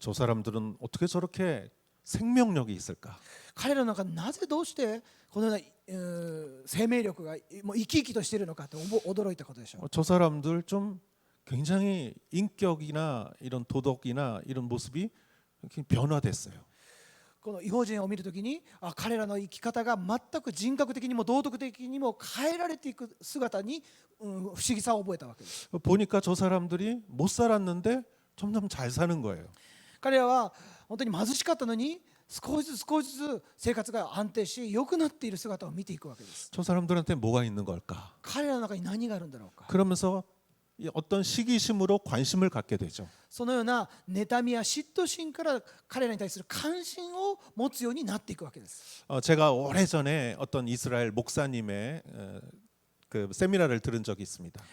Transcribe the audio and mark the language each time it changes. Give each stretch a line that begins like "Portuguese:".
Korean: 저 사람들은 어떻게 저렇게 생명력이 있을까?
Japanese: 彼らの中なぜどうしてこのような生命力がもう生き生きとしているのかと驚いたことでしょう。
Korean: 저 사람들 좀 굉장히 인격이나 이런 도덕이나 이런 모습이 변화됐어요.
Japanese: この違法人を見るときに彼らの生き方が全く人格的にも道徳的にも変えられていく姿に不思議さを覚えたわけです。
Korean: 보니까 저 사람들이 못 살았는데 점점 잘 사는 거예요.
Japanese: 彼らは本当に貧しかったのに少しずつ生活が安定し良くなっている姿を見ていくわけです。
Korean: 저 사람들한테 뭐가 있는 걸까?
Japanese: 彼らの中に何があるんだろうか。
Korean: 그러면서 어떤 시기심으로 관심을 갖게 되죠.
Japanese: そのような妬みや嫉妬心から彼らに対する関心を持つようになっていくわけです。
Korean: 제가 오래전에 어떤 이스라엘 목사님의 그 세미나를 들은 적이 있습니다.